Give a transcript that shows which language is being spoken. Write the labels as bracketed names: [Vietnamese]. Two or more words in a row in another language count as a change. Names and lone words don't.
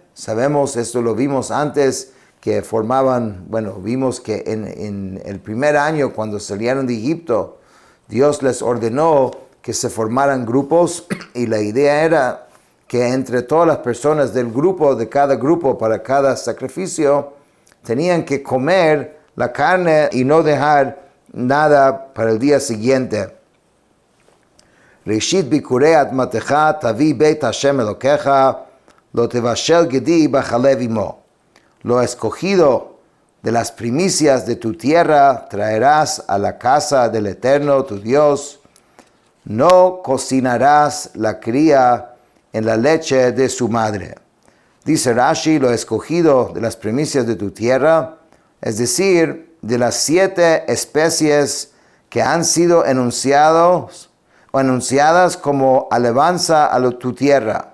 [Spanish] Sabemos, esto lo vimos antes, que vimos que en el primer año cuando salieron de Egipto, Dios les ordenó que se formaran grupos, y la idea era que entre todas las personas del grupo, de cada grupo, para cada sacrificio, tenían que comer la carne y no dejar nada para el día siguiente. [Hebrew] ראשית ביכורי אדמתך תביא בית השם אלוקיך לא תבשל גדי בחלב אמו. [Spanish] Lo escogido de las primicias de tu tierra traerás a la casa del Eterno tu Dios. No cocinarás la cría en la leche de su madre. Dice Rashi, lo escogido de las primicias de tu tierra, es decir, de las 7 especies que han sido enunciadas como alabanza a tu tierra.